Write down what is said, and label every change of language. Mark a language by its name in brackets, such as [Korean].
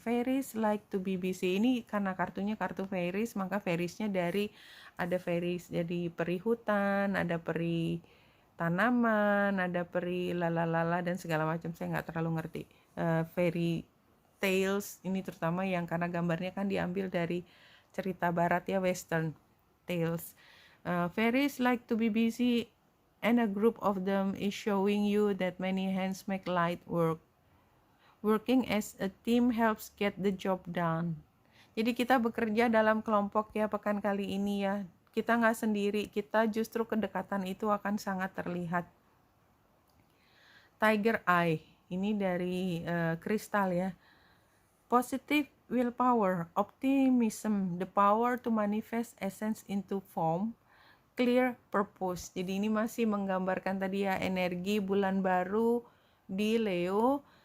[English] Fairies like to be busy. [Indonesian] Ini karena kartunya kartu fairies, maka fairiesnya dari ada fairies jadi peri hutan, ada peri tanaman, ada peri lalalala dan segala macam. Saya nggak terlalu ngerti fairy tales ini, terutama yang karena gambarnya kan diambil dari cerita barat ya, western tales. [English] Fairies like to be busy and a group of them is showing you that many hands make light work. Working as a team helps get the job done. [Indonesian] Jadi kita bekerja dalam kelompok ya pekan kali ini ya. Kita nggak sendiri, kita justru kedekatan itu akan sangat terlihat. Tiger Eye, ini dari kristal ya. [English] Positive willpower, optimism, the power to manifest essence into form, clear purpose. [Indonesian] Jadi ini masih menggambarkan tadi ya energi bulan baru di Leo.